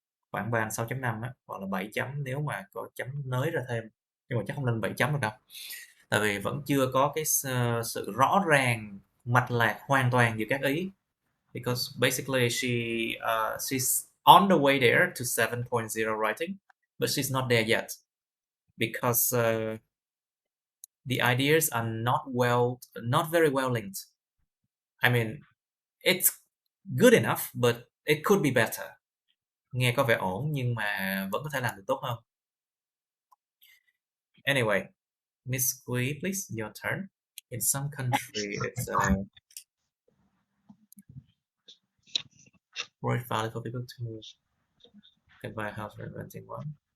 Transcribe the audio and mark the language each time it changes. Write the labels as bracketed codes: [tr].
[vi] Khoảng ban 6.5 á, hoặc là 7 chấm nếu mà có chấm nới ra thêm. Nhưng mà chắc không lên 7 chấm được đâu. Tại vì vẫn chưa có cái sự rõ ràng, mạch lạc hoàn toàn giữa các ý. [en] Because basically she's on the way there to 7.0 writing, but she's not there yet. Because the ideas are not very well linked. I mean, it's good enough, but it could be better. [vi] Nghe có vẻ ổn nhưng mà vẫn có thể làm được tốt hơn. [en] Anyway, Miss Quý, please, your turn. In some country, it's very valid for people to can buy a house for renting one.